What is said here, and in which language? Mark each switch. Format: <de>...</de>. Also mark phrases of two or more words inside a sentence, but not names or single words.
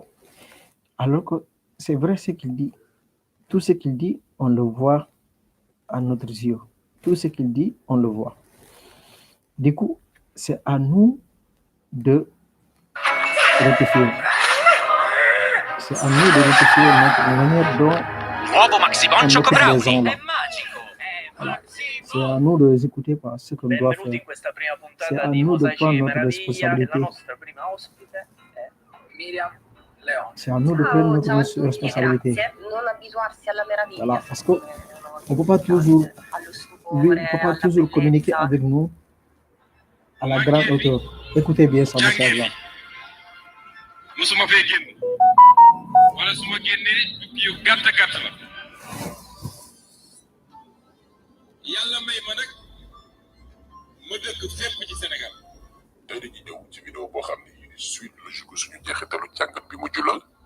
<fr>Alors que c'est vrai ce qu'il dit. Tout ce qu'il dit, on le voit à notre yeux. Tout ce qu'il dit, on le voit. Du coup, c'est à nous de rectifier. C'est à nous de rectifier notre manière dont Nuovo Maxi Boncio on écoute les Brownie. gens là.</fr> <it>È magico.</it> <fr>Voilà. C'est à nous de les écouter par ce qu'on doit</fr> <it>Benvenuti</it> <fr>faire.</fr> <it>in questa prima</it> <fr>C'est</fr> <it>puntata</it> <fr>à</fr> <it>di</it> <fr>nous de</fr> <it>Mosaici</it> <fr>prendre notre</fr> <it>Meraviglia. La</it> <fr>responsabilité.</fr> <it>nostra prima ospite è Miriam Leone.</it> <fr>C'est à nous de prendre notre</fr> <it>Ciao a tutti e</it> <fr>responsabilité.</fr> <it>grazie. Non abituarsi alla meraviglia.</it> <fr>Voilà. Parce qu'on ne peut pas toujours,</fr> <it>Allo</it> <fr>lui,</fr> <it>stupore,</it> <fr>ne peut pas</fr> <it>alla</it> <fr>toujours communiquer</fr> <it>bellezza.</it> <fr>avec nous à la grande hauteur. Écoutez bien ce message-là.</fr> <wo>musuma fee génn wala su ma génnee yu gàtt gàtt la yàlla may ma nag ma dëkk fépp ci Sénégal. tey dañuy ñëw ci vidéo boo xam ne</wo> <fr>suite logique</fr> <wo>suñu jeexitalu jàngat bi mu julal.</wo>